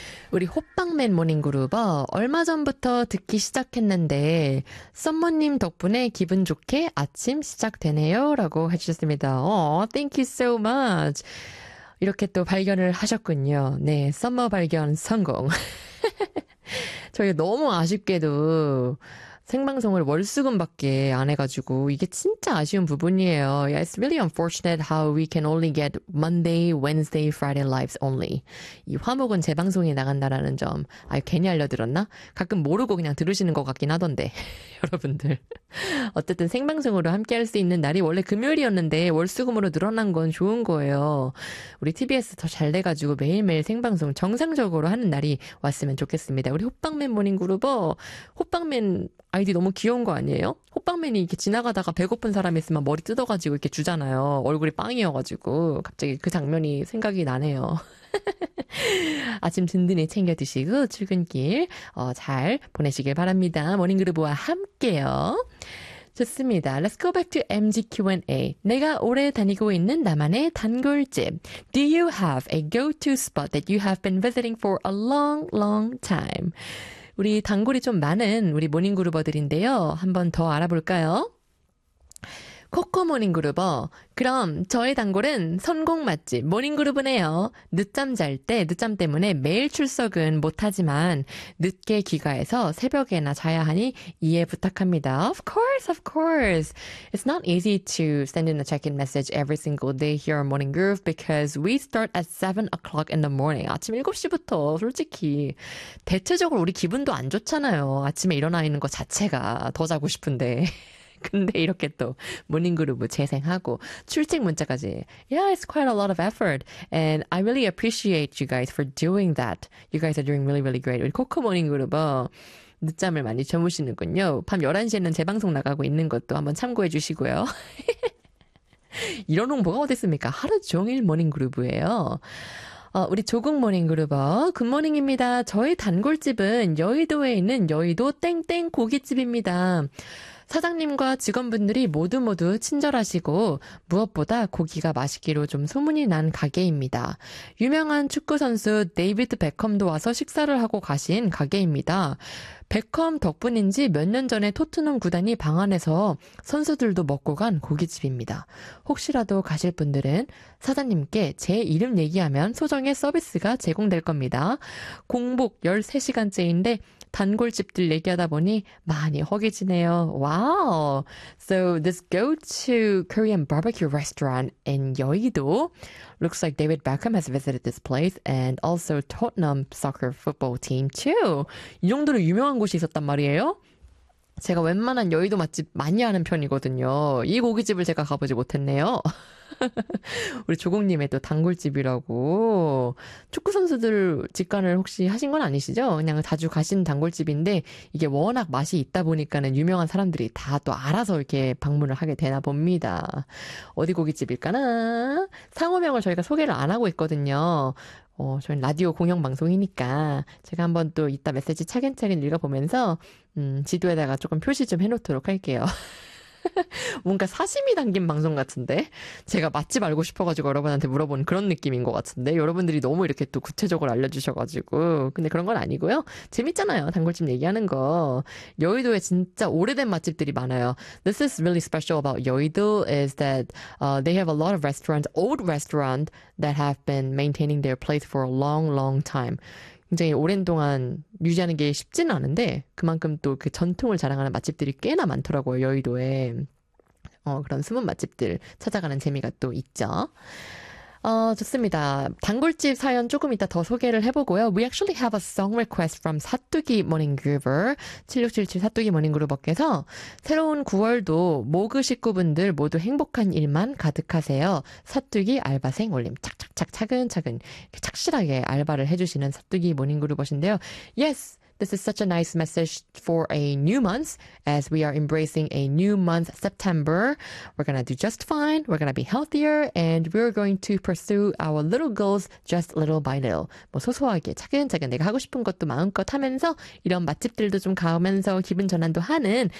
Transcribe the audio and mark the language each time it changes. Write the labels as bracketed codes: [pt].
[ko] 우리 호빵맨 모닝그룹어 얼마 전부터 듣기 시작했는데 썸머님 덕분에 기분 좋게 아침 시작되네요 라고 해주셨습니다. [en] Oh, thank you so much. [ko] 이렇게 또 발견을 하셨군요. 네, 썸머 발견 성공. 저희 너무 아쉽게도 생방송을 월수금밖에 안 해가지고 이게 진짜 아쉬운 부분이에요. [en] Yeah, it's really unfortunate how we can only get Monday, Wednesday, Friday lives only. [ko] 이 화목은 재방송이 나간다라는 점. 아, 괜히 알려드렸나? 가끔 모르고 그냥 들으시는 것 같긴 하던데, 여러분들. 어쨌든 생방송으로 함께할 수 있는 날이 원래 금요일이었는데 월수금으로 늘어난 건 좋은 거예요. 우리 TBS 더잘 돼가지고 매일매일 생방송 정상적으로 하는 날이 왔으면 좋겠습니다. 우리 호빵맨 모닝그룹어, 호빵맨 아이디 너무 귀여운 거 아니에요? 호빵맨이 이렇게 지나가다가 배고픈 사람이 있으면 머리 뜯어가지고 이렇게 주잖아요. 얼굴이 빵이어가지고. 갑자기 그 장면이 생각이 나네요. 아침 든든히 챙겨 드시고 출근길 잘 보내시길 바랍니다. 모닝그룹과 함께요. 좋습니다. [en] Let's go back to MG Q&A. [ko] 내가 오래 다니고 있는 나만의 단골집. [en] Do you have a go-to spot that you have been visiting for a long, long time? [ko] 우리 단골이 좀 많은 우리 모닝그루버들인데요. 한번 더 알아볼까요? 코코 모닝그루버. 그럼 저의 단골은 선곡 맛집 모닝그루브네요. 늦잠 잘 때, 늦잠 때문에 매일 출석은 못하지만 늦게 귀가해서 새벽에나 자야 하니 이해 부탁합니다. [en] Of course, of course. It's not easy to send in a check-in message every single day here on Morning Groove because we start at 7 o'clock in the morning. [ko] 아침 7시부터 솔직히 대체적으로 우리 기분도 안 좋잖아요. 아침에 일어나 있는 것 자체가 더 자고 싶은데. 근데 이렇게 또 모닝그룹 재생하고 출첵 문자까지. [en] Yeah, it's quite a lot of effort. And I really appreciate you guys for doing that. You guys are doing really, really great. [ko] 우리 코코 모닝그룹 늦잠을 많이 주무시는군요. 밤 11시에는 재방송 나가고 있는 것도 한번 참고해 주시고요. 이런 홍보가 어딨습니까? 하루 종일 모닝그룹이에요. 우리 조국 모닝그루버, 굿모닝입니다. 저희 단골집은 여의도에 있는 여의도 땡땡 고깃집입니다. 사장님과 직원분들이 모두 모두 친절하시고 무엇보다 고기가 맛있기로 좀 소문이 난 가게입니다. 유명한 축구선수 데이비드 베컴도 와서 식사를 하고 가신 가게입니다. 베컴 덕분인지 몇년 전에 토트넘 구단이 방한해서 선수들도 먹고 간 고깃집입니다. 혹시라도 가실 분들은 사장님께 제 이름 얘기하면 소정의 서비스가 제공될 겁니다. 공복 13시간째인데 단골집들 얘기하다 보니 많이 허기지네요. 와우! [en] So this go-to Korean barbecue restaurant in 여의도 looks like David Beckham has visited this place and also Tottenham soccer football team too. [ko] 이 정도로 유명한 곳이 있었단 말이에요? 제가 웬만한 여의도 맛집 많이 하는 편이거든요. 이 고깃집을 제가 가보지 못했네요. 우리 조국님의 또 단골집이라고. 축구 선수들 직관을 혹시 하신 건 아니시죠? 그냥 자주 가신 단골집인데 이게 워낙 맛이 있다 보니까는 유명한 사람들이 다또 알아서 이렇게 방문을 하게 되나 봅니다. 어디 고깃집일까나? 상호명을 저희가 소개를 안 하고 있거든요. 저희 라디오 공영 방송이니까 제가 한번 또 이따 메시지 차근차근 읽어보면서 지도에다가 조금 표시 좀 해놓도록 할게요. 뭔가 사심이 담긴 방송 같은데? 제가 맛집 알고 싶어가지고 여러분한테 물어본 그런 느낌인 것 같은데? 여러분들이 너무 이렇게 또 구체적으로 알려주셔가지고. 근데 그런 건 아니고요. 재밌잖아요. 단골집 얘기하는 거. 여의도에 진짜 오래된 맛집들이 많아요. [en] This is really special about 여의도 is that they have a lot of restaurants, old restaurants that have been maintaining their place for a long, long time. [ko] 굉장히 오랜 동안 유지하는 게 쉽지는 않은데 그만큼 또그 전통을 자랑하는 맛집들이 꽤나 많더라고요. 여의도에. 그런 숨은 맛집들 찾아가는 재미가 또 있죠. 좋습니다. 단골집 사연 조금 이따 더 소개를 해보고요. [en] We actually have a song request from 사뚜기 모닝그루버. [ko] 7677 사뚜기 모닝그루버께서 새로운 9월도 모그 식구분들 모두 행복한 일만 가득하세요. 사뚜기 알바생 올림. 착착착 차근차근 착실하게 알바를 해주시는 사뚜기 모닝그루버신데요. [en] Yes! This is such a nice message for a new month as we are embracing a new month, September. We're gonna do just fine. We're gonna be healthier and we're going to pursue our little goals just little by little. [ko] 뭐 소소하게 차근차근 내가 하고 싶은 것도 마음껏 하면서 이런 맛집들도 좀 가면서 기분 전환도 하는